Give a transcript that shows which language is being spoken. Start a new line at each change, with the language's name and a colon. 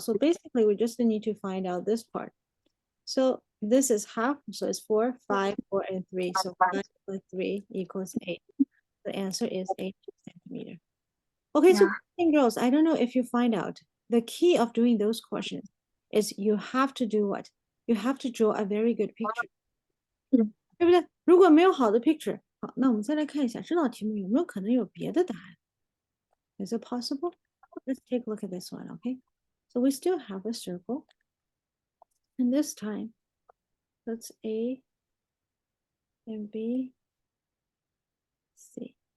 English: So basically, we just need to find out this part. So this is half, so it's 4, 5, 4, and 3. So 5 plus 3 equals 8. The answer is 8 centimeter. Okay, so girls, I don't know if you find out. The key of doing those questions is you have to do what? You have to draw a very good picture.
Chinese: 对不对？如果没有好的 picture，好，那我们再来看一下这道题目有没有可能有别的答案。
English: Is it possible? Let's take a look at this one, okay? So we still have a circle. And this time, that's A and B, C.